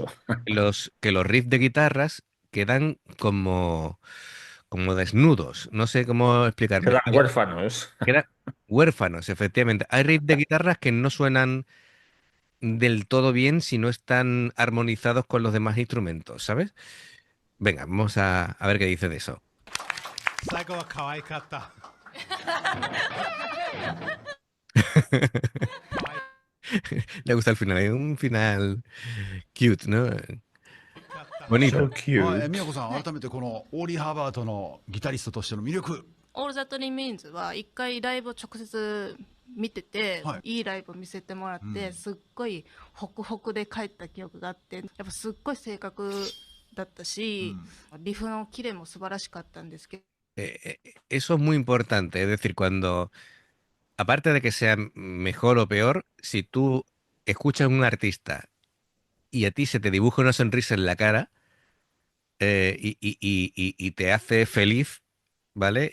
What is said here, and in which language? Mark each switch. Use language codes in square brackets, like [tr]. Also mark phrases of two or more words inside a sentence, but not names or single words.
[es] los riffs de guitarras quedan como desnudos. No sé cómo explicarme. Quedan huérfanos. Quedan huérfanos, efectivamente. Hay riffs de guitarras que no suenan del todo bien si no están armonizados con los demás instrumentos, ¿sabes? Venga, vamos a ver qué dice de eso. [ja] 最後は可愛かった。 [es] Le gusta el final, es un final cute, ¿no? Bonito. [en] So cute. [ja] 宮子さん改めてこのオーリー・ハーバートのギタリストとしての魅力。 All That Remains は一回ライブを直接見てて、はいいいライブ見せてもらって、うんすっごいホクホクで帰った記憶があって、やっぱすっごい正確だったし、リフのキレも素晴らしかったんですけど、 [es] Eso es muy importante, es decir, cuando, aparte de que sea mejor o peor, si tú escuchas a un artista y a ti se te dibuja una sonrisa en la cara, y te hace feliz, ¿vale?